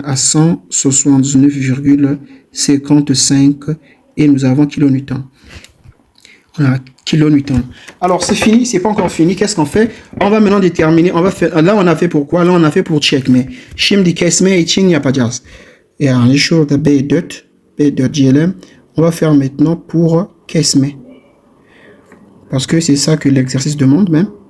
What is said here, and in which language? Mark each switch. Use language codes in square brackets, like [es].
[fr] À 179,55 et nous avons kilonewton. Voilà, kilonewton. Alors c'est fini, c'est pas encore fini. Qu'est-ce qu'on fait? On va maintenant déterminer. On va faire. Là on a fait pour quoi? Là on a fait pour checkme. [tr] Şimdi kesme için yapacağız. Yani şurada B4 diyelim. [fr] On va faire maintenant pour kesme. Parce que c'est ça que l'exercice demande même.